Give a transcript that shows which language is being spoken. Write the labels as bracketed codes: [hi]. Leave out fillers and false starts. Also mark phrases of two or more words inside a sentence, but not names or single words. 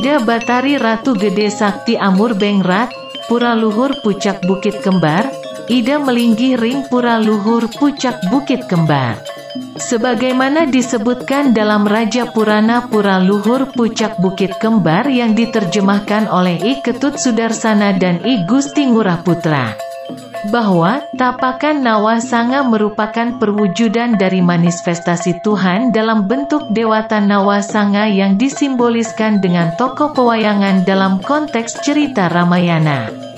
[ban] Batari Ratu Gede Sakti Amurbengrat, Pura Luhur Pucak Bukit Kembar, Ida Melinggih Ring Pura Luhur Pucak Bukit Kembar. [id] Sebagaimana disebutkan dalam Raja Purana Pura Luhur Pucak Bukit Kembar yang diterjemahkan oleh I Ketut Sudarsana dan I Gusti Ngurah Putra, bahwa tapakan Nawasanga merupakan perwujudan dari manifestasi Tuhan dalam bentuk Dewata Nawasanga yang disimboliskan dengan tokoh pewayangan dalam konteks cerita Ramayana.